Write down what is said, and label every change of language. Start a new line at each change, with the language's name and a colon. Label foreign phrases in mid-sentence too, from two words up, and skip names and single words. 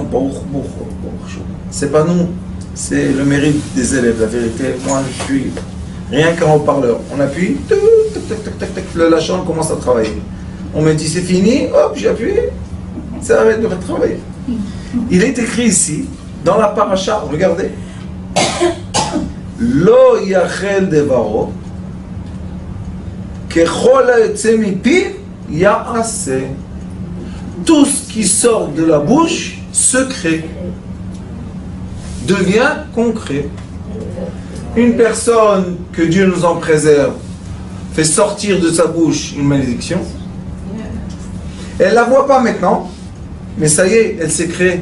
French: C'est pas nous, c'est le mérite des élèves. La vérité, moi je suis rien qu'un haut-parleur. On appuie, le lâchant commence à travailler. On me dit c'est fini, hop, j'ai appuyé, ça arrête de travailler. Il est écrit ici, dans la paracha, regardez.
Hebrew: לא יחל דברו ככל היוצא מפיו יעשה.
French: Tout ce qui sort de la bouche, secret, devient concret. Une personne, que Dieu nous en préserve, fait sortir de sa bouche une malédiction. Elle ne la voit pas maintenant, mais ça y est, elle s'est créée.